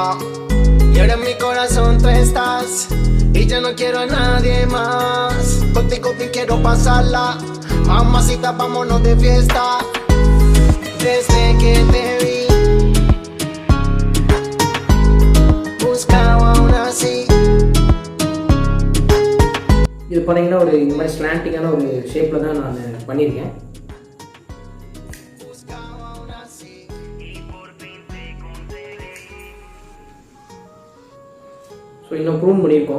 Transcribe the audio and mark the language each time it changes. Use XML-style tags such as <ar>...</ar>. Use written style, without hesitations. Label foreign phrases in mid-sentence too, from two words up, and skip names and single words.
<es>Y ahora en mi corazón tú estás y ya no quiero a nadie más. Contigo bien quiero pasarla, mamacita vámonos de fiesta. Desde que te vi, buscaba una así.</es> <ta>இது பார்த்தீங்கன்னா ஒரு இந்த மாதிரி ஸ்லாண்டிங்கான ஒரு ஷேப்பில் தான் நான் பண்ணியிருக்கேன். ஸோ இன்னும் ப்ரூன் பண்ணியிருக்கோம்.</ta>